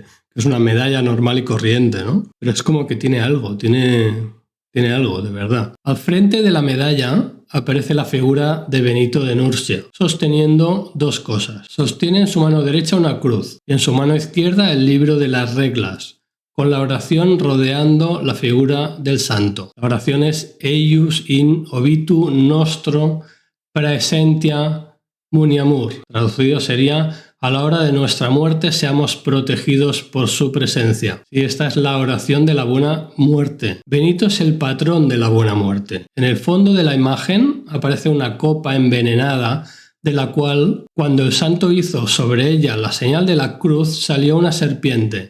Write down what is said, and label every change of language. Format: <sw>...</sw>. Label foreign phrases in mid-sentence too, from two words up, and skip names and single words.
<es>Es una medalla normal y corriente, ¿no? Pero es como que tiene algo, tiene algo, de verdad. Al frente de la medalla aparece la figura de Benito de Nursia, sosteniendo 2 cosas. Sostiene en su mano derecha una cruz y en su mano izquierda el libro de las reglas, con la oración rodeando la figura del santo. La oración es</es> <la>Eius in obitu nostro praesentia muniamur.</la> <es>Traducido sería: a la hora de nuestra muerte seamos protegidos por su presencia. Y esta es la oración de la buena muerte. Benito es el patrón de la buena muerte. En el fondo de la imagen aparece una copa envenenada, de la cual, cuando el santo hizo sobre ella la señal de la cruz, salió una serpiente.</es>